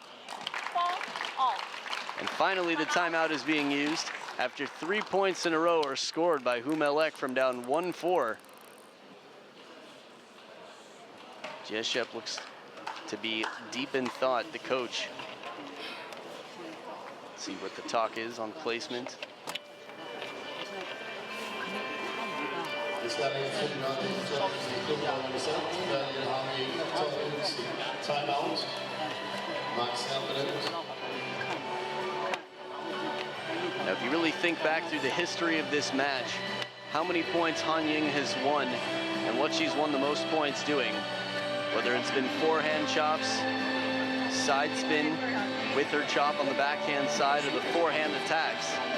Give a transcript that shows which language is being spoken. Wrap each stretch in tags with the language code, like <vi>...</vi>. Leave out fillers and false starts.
<en>And finally, the timeout is being used after 3 points in a row are scored by Melek from down 1-4. Jeshep looks to be deep in thought, the coach. Let's see what the talk is on placement. The</en> <sv>ställning 4-19 i nuvarande set väljer han Ying att ta ut sin timeout. Max 1 minut.</sv> <en>Now, if you really think back through the history of this match, how many points Ying has won and what she's won the most points doing, whether it's been forehand chops, side spin with her chop on the backhand side, or the forehand attacks.</en>